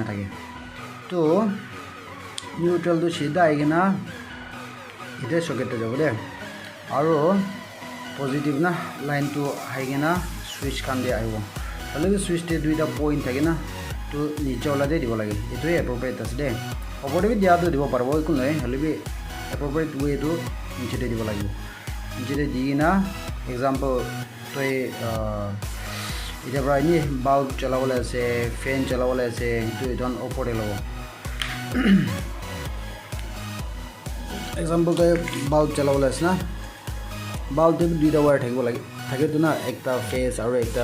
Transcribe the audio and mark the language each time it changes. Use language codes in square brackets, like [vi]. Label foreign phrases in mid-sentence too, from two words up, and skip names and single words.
[as] থাকে তো নিউট্রাল তো সিধা আইগে না এটা সকেটে যাব দে আর পজিটিভ না লাইন তো আইগে না সুইচ খান দিয়ে আইব তাহলে সুইচতে দুইটা পয়েন্ট থাকে না তো নিচে ওলা দিয়ে দিব লাগে এটোই এপ্রোপ্রিয়েট আছে দে ওপরে বি দিয়া দিব পারবো একো নাই হলে বি এপ্রোপ্রিয়েট ওয়েটো নিচে দিব লাগিব নিচে দি না এক্সাম্পল তো এটা প্রায় নি বাল্ব চালাবলে আছে ফ্যান চালাবলে আছে তো এটা ওপরে লব এক্সাম্পল তো বাল্ব চালাবলে আছে না বাল্ব তে দুইটা ওয়্যার থাকিব লাগে থাকে তো না একটা ফেস আর একটা